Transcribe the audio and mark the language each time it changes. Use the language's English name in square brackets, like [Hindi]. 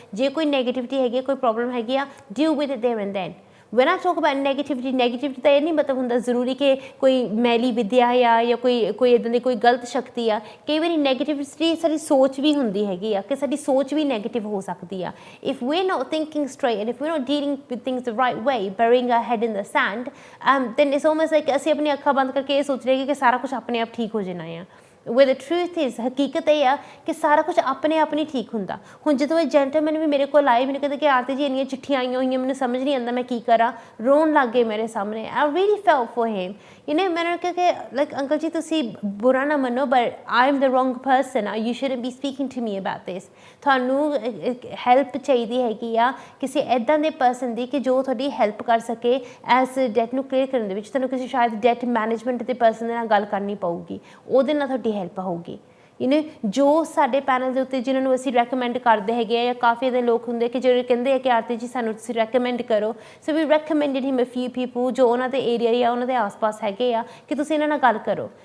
[Punjabi] ਜੇ ਕੋਈ ਨੈਗੇਟਿਵਿਟੀ ਹੈਗੀ, ਕੋਈ ਪ੍ਰੋਬਲਮ ਹੈਗੀ ਆ, [English] deal with it there and then. when I talk about negativity [Punjabi] ਤਾਂ ਇਹ ਨਹੀਂ ਮਤਲਬ ਹੁੰਦਾ ਜ਼ਰੂਰੀ ਕਿ ਕੋਈ ਮੈਲੀ ਵਿਦਿਆ ਆ ਜਾਂ ਕੋਈ ਇੱਦਾਂ ਦੀ ਕੋਈ ਗਲਤ ਸ਼ਕਤੀ ਆ। ਕਈ ਵਾਰੀ ਨੈਗੇਟਿਵਿਟੀ ਸਾਡੀ ਸੋਚ ਵੀ ਹੁੰਦੀ ਹੈਗੀ ਆ ਕਿ ਸਾਡੀ ਸੋਚ ਵੀ ਨੈਗੇਟਿਵ ਹੋ ਸਕਦੀ ਆ। [English] if we're not thinking straight and if we're not dealing with things the right way, burying our head in the sand, then it's almost like [Punjabi] ਅਸੀਂ ਆਪਣੀ ਅੱਖਾਂ ਬੰਦ ਕਰਕੇ ਇਹ ਸੋਚ ਰਹੇ ਕਿ ਸਾਰਾ ਕੁਛ ਆਪਣੇ ਆਪ ਠੀਕ ਹੋ ਜਾਣਾ ਆ। [English] where the truth is [Punjabi] ਹਕੀਕਤ ਇਹ ਆ ਕਿ ਸਾਰਾ ਕੁਝ ਆਪਣੇ ਆਪ ਨਹੀਂ ਠੀਕ ਹੁੰਦਾ। ਹੁਣ ਜਦੋਂ ਇਹ ਜੈਂਟਲਮੈਨ ਵੀ ਮੇਰੇ ਕੋਲ ਆਏ ਮੈਨੂੰ ਕਹਿੰਦੇ ਕਿ ਆਰਤੀ ਜੀ ਇੰਨੀਆਂ ਚਿੱਠੀਆਂ ਆਈਆਂ ਹੋਈਆਂ ਮੈਨੂੰ ਸਮਝ ਨਹੀਂ ਆਉਂਦਾ ਮੈਂ ਕੀ ਕਰਾਂ, ਰੋਣ ਲੱਗ ਗਏ ਮੇਰੇ ਸਾਹਮਣੇ। [English] I really felt for him, you know। [Punjabi] मैंने कहा कि like अंकल जी तुसी बुरा ना मनो, [English] but I'm the wrong person, you shouldn't be speaking to me about this। [Punjabi] ਤੁਹਾਨੂੰ ਹੈਲਪ ਚਾਹੀਦੀ ਹੈਗੀ ਆ ਕਿਸੇ ਇੱਦਾਂ ਦੇ ਪਰਸਨ ਦੀ ਕਿ ਜੋ ਤੁਹਾਡੀ ਹੈਲਪ ਕਰ ਸਕੇ ਐਸ ਡੈਟ ਨੂੰ ਕਲੀਅਰ ਕਰਨ ਦੇ ਵਿੱਚ। ਤੁਹਾਨੂੰ ਕਿਸੇ ਸ਼ਾਇਦ ਡੈਟ ਮੈਨੇਜਮੈਂਟ ਦੇ ਪਰਸਨ ਦੇ ਨਾਲ ਗੱਲ ਕਰਨੀ ਪਊਗੀ, ਉਹਦੇ ਨਾਲ ਤੁਹਾਡੀ ਹੈਲਪ ਹੋਊਗੀ। ਯੂ ਨੋ ਜੋ ਸਾਡੇ ਪੈਨਲ ਦੇ ਉੱਤੇ ਜਿਨ੍ਹਾਂ ਨੂੰ ਅਸੀਂ ਰੈਕਮੈਂਡ ਕਰਦੇ ਹੈਗੇ ਆ ਜਾਂ ਕਾਫੀ ਦੇ ਲੋਕ ਹੁੰਦੇ ਕਿ ਜਿਹੜੇ ਕਹਿੰਦੇ ਆ ਕਿ ਆਰਤੀ ਜੀ ਸਾਨੂੰ ਤੁਸੀਂ ਰੈਕਮੈਂਡ ਕਰੋ, [English] so we recommended him a few people [Punjabi] ਜੋ ਉਹਨਾਂ ਦੇ ਏਰੀਆ ਜਾਂ ਉਹਨਾਂ ਦੇ ਆਸ-ਪਾਸ ਹੈਗੇ ਆ ਕਿ ਤੁਸੀਂ ਇਹਨਾਂ ਨਾਲ ਗੱਲ ਕਰੋ।